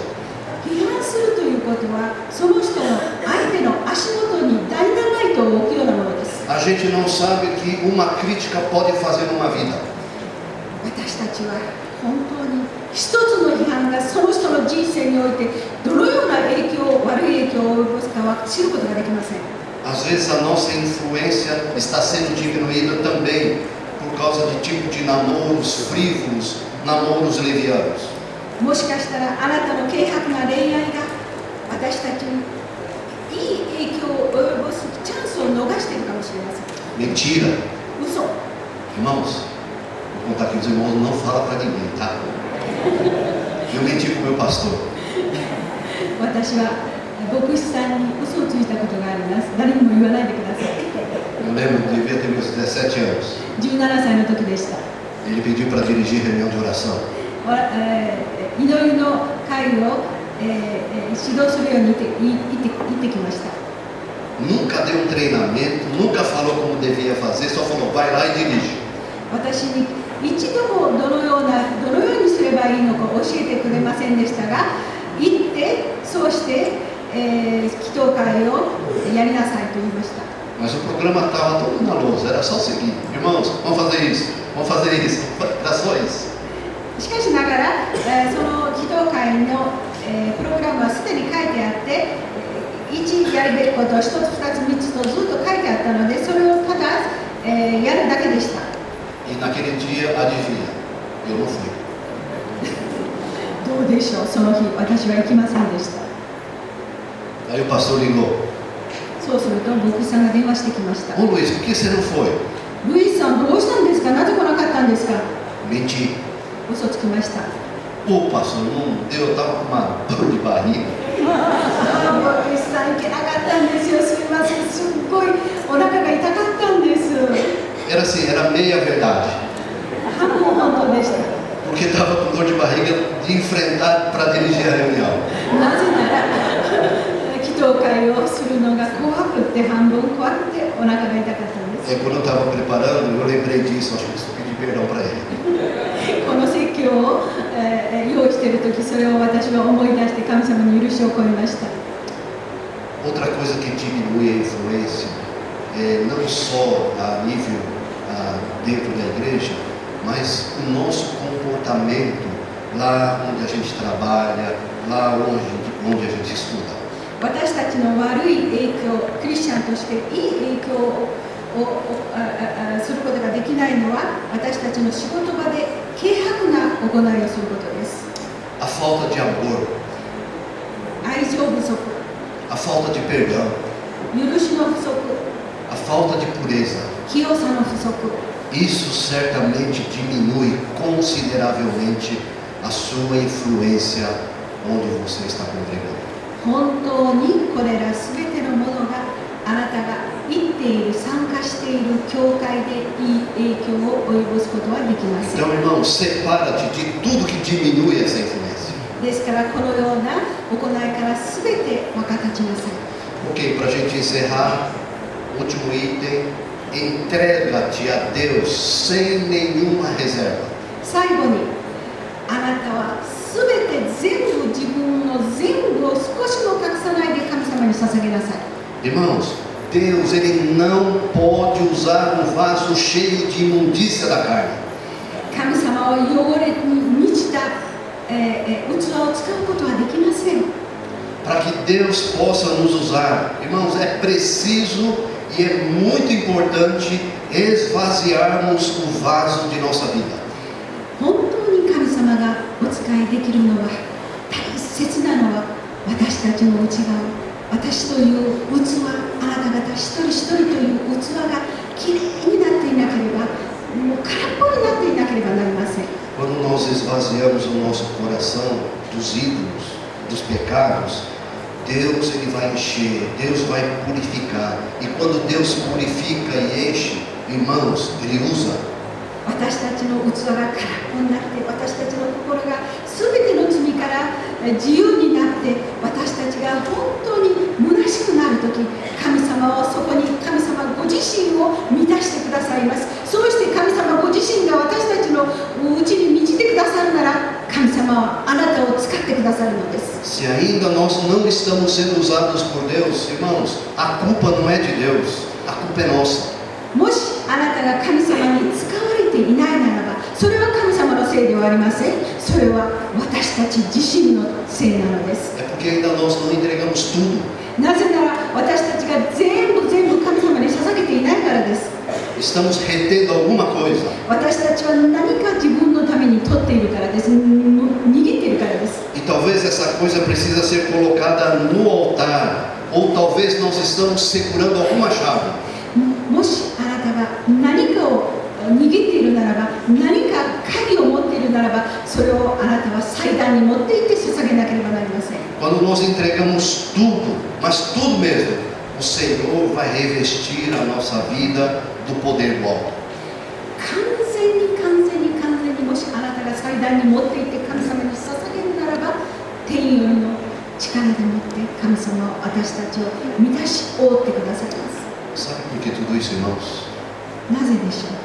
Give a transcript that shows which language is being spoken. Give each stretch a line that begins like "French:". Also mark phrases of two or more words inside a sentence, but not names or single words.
Japanese: 批判するということは、その人の相手の足元にダイナマイトを置くようなものです。
Portuguese: A gente não sabe que uma crítica pode fazer numa vida.
Japanese: 私たちは本当に一つの批判がその人の人生においてどのような悪い影響を及ぼすかは知ることができません。
Portuguese: Às vezes a nossa influência está sendo diminuída também por causa de tipo de namoros frívolos, namoros levianos.
Japanese: もしかしたらあなたの軽薄な恋愛が私たちにいい影響を及ぼすチャンスを逃しているかもしれません。
Portuguese: Mentira.
Japanese: 嘘。
Portuguese: Irmãos, vou contar aqui, os irmãos não falam para ninguém, tá? Eu menti com o meu pastor.
Japanese: 私は牧師さんに嘘をついたことがあります。誰にも言わないでください。
Portuguese: Eu lembro, devia ter meus 17 anos.
Japanese: 17 歳の時でした。
Portuguese: Ele pediu para dirigir reunião de oração.
Japanese: 祈りの会を、指導するように言ってきました。
Portuguese: Nunca deu treinamento, nunca falou como devia fazer, só falou, vai lá e dirige.
Japanese: 私に一度もどのようにすればいいのか教えてくれませんでしたが、行ってそうして、祈祷会をやりなさいと言いました。
Portuguese: Mas o programa estava todo na lousa, era só seguir. Irmãos, vamos fazer isso, era só isso.
Japanese: しかしながら、その祈祷会の、プログラムはすでに書いてあって、1やるべきことを1つ、2つ、3つとずっと書いてあったので、それをただ、やるだけでした。
Portuguese: E naquele dia, adivinha, eu não fui.
Japanese: どうでしょう、その日、私は行きませんでした。
Portuguese: Aí o pastor ligou.
Japanese: そうすると、牧師さんが電話してきました。
Portuguese: Ô Luiz, por que você não foi?
Japanese: ルイさんどうしたんですか、なぜ来なかったんですか。
Portuguese: Menti.
Japanese: 嘘つきました。
Portuguese: Pô, pastor, não deu, eu tava com uma dor de barriga.
Japanese: ルイさん行けなかったんですよ、すみません、すっごいお腹が痛かったんです。
Portuguese: Era assim, era meia verdade.
Japanese: 半分本当でした。
Portuguese: Porque estava com dor de barriga de enfrentar para dirigir a reunião.
Japanese: なぜなら祈祷会をするのが怖くて、半分怖くてお腹が痛かったんです。
Portuguese: E quando eu estava preparando, eu lembrei disso, acho que preciso pedir perdão para ele.
Japanese: この説教を、用意しているとき、それを私は思い出して神様に許しを請いました。
Portuguese: Outra coisa que diminui a influência, não só a nível dentro da igreja, mas o nosso comportamento lá onde a gente trabalha, lá onde a gente estuda.
Japanese: 私たちの悪い影響、クリスチャンとしていい影響をすることができないのは、私たちの仕事場で軽薄な行いをすることです。
Portuguese: A falta de amor,
Japanese: 愛情不足、
Portuguese: a falta de perdão,
Japanese: 許しの不足、
Portuguese: a falta de pureza,
Japanese: 清さの不足、
Portuguese: isso certamente diminui consideravelmente a sua influência onde você está congregando.
Japanese: 本当にこれらすべてのものがあなたが行っている、参加している教会でいい影響を及ぼすことはできません。
Portuguese: Então, irmão, separa-te de tudo que diminui essa influência.
Japanese: ですからこのような行いからすべて分かたちなさい。
Portuguese: Ok, para a gente encerrar, último item, entrega-te a Deus sem nenhuma reserva.
Japanese: 最後に、あなたはすべて全部自分の全部を少しも隠さないで神様に捧げなさい。
Portuguese: Irmãos, Deus ele não pode usar um vaso cheio de imundícia da carne.
Japanese: 神様は汚れに満ちた、器を使うことはできません。
Portuguese: Para que Deus possa nos usar, irmãos, é preciso e é muito importante esvaziarmos o vaso de nossa vida.
Japanese: 本当に神様がお使いできるのは、大切なのは私たちの内側、私という器、あなた方一人一人という器がきれいになっていなければ、もう空っぽになっていなければなりません。
Portuguese: Quando nós esvaziamos o nosso coração dos ídolos, dos pecados, Deus ele vai encher, Deus vai purificar. E quando Deus purifica e enche, irmãos, Ele usa.
Japanese: 私たちの器が空っぽになって、私たちの心が全ての罪から自由になって、私たちが本当に虚しくなるとき、神様はそこに、神様ご自身を満たしてくださいます。そうして神様ご自身が私たちのうちに満ちてくださるなら、神様はあなたを使ってくださるのです。
Portuguese: Se ainda nós não estamos sendo usados por Deus, irmãos, a culpa não é de Deus, a culpa é nossa.
Japanese: もしあなたが神様に使われていないならば、それは神様のせいではありません。それは私たち自身のせいなのです。
Portuguese: É porque ainda nós não entregamos tudo.
Japanese: なぜなら私たちが全部神様に捧げていないからです。
Portuguese: Estamos retendo alguma coisa.
Japanese: 私たちは何か自分のために取っているからです。握っているからです。
Portuguese: E talvez essa coisa precisa ser colocada no altar, ou talvez nós estamos segurando alguma chave.
Japanese: もしあなたが何かを握っているならば、何か鍵を持っているならば、それをあなたは祭壇に持っていって捧げなければなりません。
Portuguese: Quando nós entregamos tudo, mas tudo mesmo, o Senhor vai revestir a nossa vida do poder do alto.
Japanese: 完全にもしあなたが祭壇に持っていって神様に捧げるならば、天よりの力でもって神様は私たちを満たし覆ってくださいます。
Portuguese: Sabe por que tudo isso, irmãos?
Japanese: なぜでしょう。